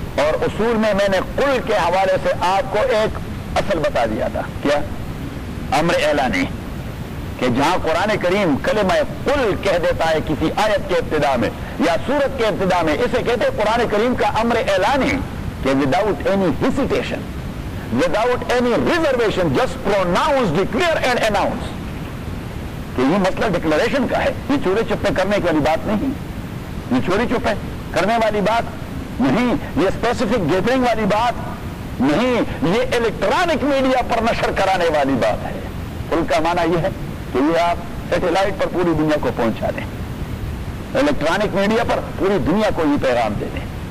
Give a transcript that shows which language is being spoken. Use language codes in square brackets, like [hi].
[ur] اور اصول میں میں نے قل کے حوالے سے آپ کو ایک اصل بتا دیا تھا. کیا؟ امر اعلانی. کہ جہاں قرآن کریم کلمہ قل کہہ دیتا ہے کسی آیت کے ابتدا میں یا سورت کے ابتدا میں, اسے کہتے ہیں قرآن کریم کا امر اعلانی. [en] کہ without any hesitation, without any reservation, just pronounce, declare and announce. [ur] کہ یہ مسئلہ ڈکلریشن کا ہے, یہ چورے چپے کرنے والی بات نہیں, یہ چوری چپے کرنے والی بات نہیں, یہ اسپیسیفک گیدرنگ والی بات نہیں, یہ الیکٹرانک میڈیا پر نشر کرانے والی بات ہے. قل کا معنی یہ ہے کہ یہ آپ سیٹلائٹ پر پوری دنیا کو پہنچا دیں, الیکٹرانک میڈیا پر پوری دنیا کو یہ پیغام دے دیں.